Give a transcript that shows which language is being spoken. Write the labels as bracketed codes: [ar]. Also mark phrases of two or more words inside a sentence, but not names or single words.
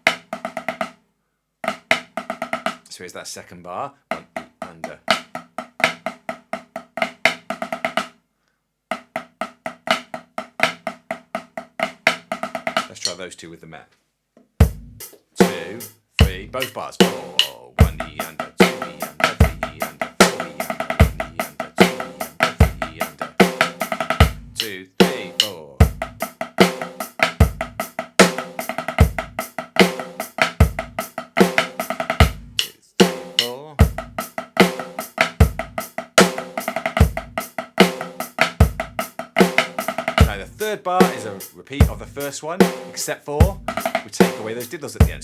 [en] So here's that second bar, 1 E-ander. Let's try those 2 with the Met. 2, 3, both bars. 4, 1 E-ander, 2 E-ander, 3 E-ander, 4 E-ander, 1 E-ander, 2 E-ander, 3 E-ander, 2, 3, 4. Third bar is a repeat of the first one, except for we take away those diddles at the end.